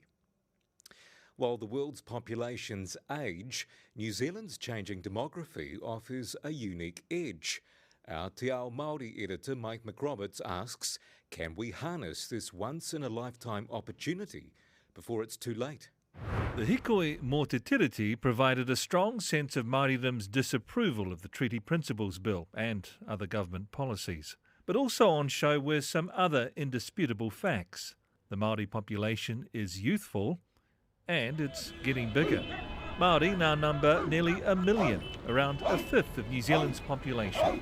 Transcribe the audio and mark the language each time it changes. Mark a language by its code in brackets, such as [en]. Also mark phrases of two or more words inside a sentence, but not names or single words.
[en] While the world's populations age, New Zealand's changing demography offers a unique edge. Our Aotearoa Māori editor Mike McRoberts asks, can we harness this once-in-a-lifetime opportunity before it's too late? The Hikoi mō te tiriti provided a strong sense of Māoridom's disapproval of the Treaty Principles Bill and other government policies. But also on show were some other indisputable facts. The Māori population is youthful and it's getting bigger. Māori now number nearly 1 million, around a fifth of New Zealand's population.